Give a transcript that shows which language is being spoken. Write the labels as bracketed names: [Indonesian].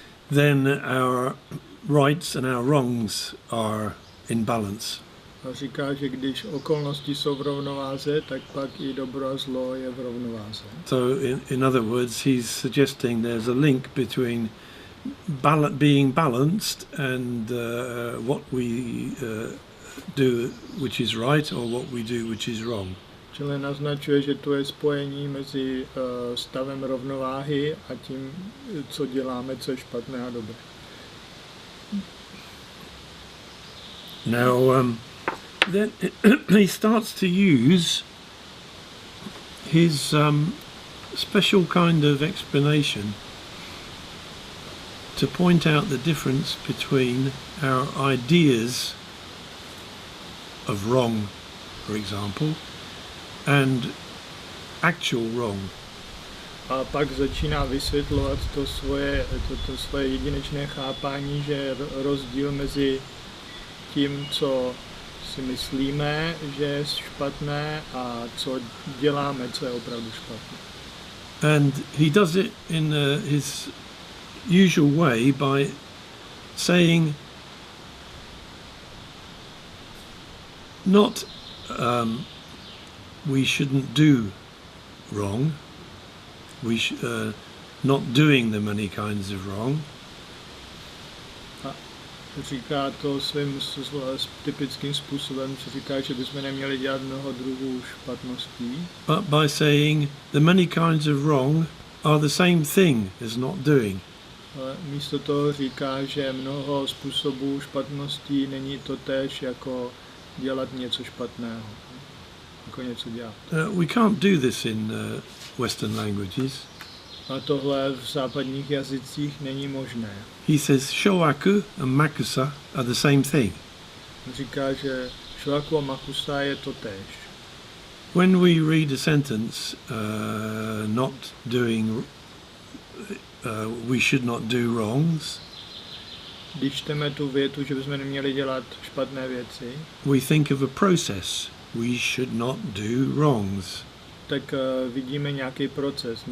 [English] then our rights and our wrongs are in balance. [Czech] A říká, že když okolnosti jsou v rovnováze, tak pak i dobro a zlo je v rovnováze. [English] So in other words, he's suggesting there's a link between being balanced and what we do which is right or what we do which is wrong. [Czech] Čili naznačuje, že to je spojení mezi stavem rovnováhy a tím, co děláme, co je špatné a dobré. [English] Now, then he starts to use his special kind of explanation to point out the difference between our ideas of wrong, for example, and actual wrong. [Czech] A pak začíná vysvětlovat to svoje jedinečné chápání, že je rozdíl mezi tím, co si myslíme, že je špatné, a co děláme, co je opravdu špatné. [English] And he does it in his usual way by saying not we shouldn't do wrong, not doing the many kinds of wrong. [Czech] Říká to svým typickým způsobem, co říká, že bychom neměli dělat mnoho druhů špatností. [English] But by saying the many kinds of wrong are the same thing as not doing. [Czech] Ale místo toho říká, že mnoho způsobů špatností není to též jako dělat něco špatného, jako něco dělat. [English] We can't do this in Western languages. [Czech] A tohle v západních jazycích není možné. [English] He says shoaku and makusa are the same thing. [Czech] Říká, že shoaku a makusa je to též. [English] When we read a sentence, not doing, we should not do wrongs, [Czech] Když čteme tu větu, že bychom neměli dělat špatné věci, [English] we think of a process. We should not do wrongs. [Czech] tak vidíme nějaký proces.